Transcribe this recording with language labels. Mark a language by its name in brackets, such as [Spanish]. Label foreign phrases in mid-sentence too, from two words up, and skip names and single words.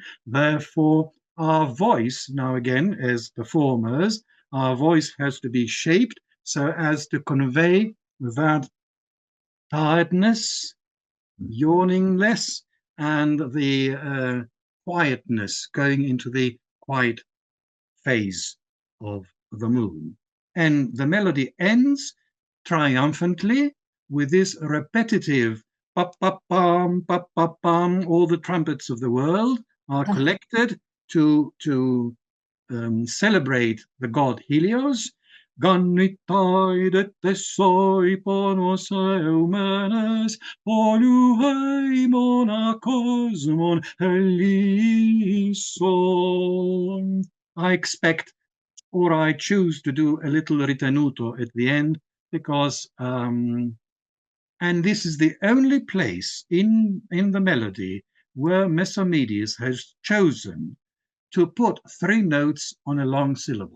[English] Therefore, our voice, now again, as performers, our voice has to be shaped so as to convey that tiredness, yawning less, and the quietness, going into the quiet phase of the moon. And the melody ends triumphantly with this repetitive pa-pa-pam, pa-pa-pam. All the trumpets of the world are collected to celebrate the god Helios. [Greek] γείνεται δ' ὑπὸ σοῖς πόνος εὐμενής, πολυείμονα κόσμον ἑλίσσων. [English] I expect, or I choose to do a little ritenuto at the end, because, and this is the only place in the melody where Mesomedes has chosen to put 3 notes on a long syllable.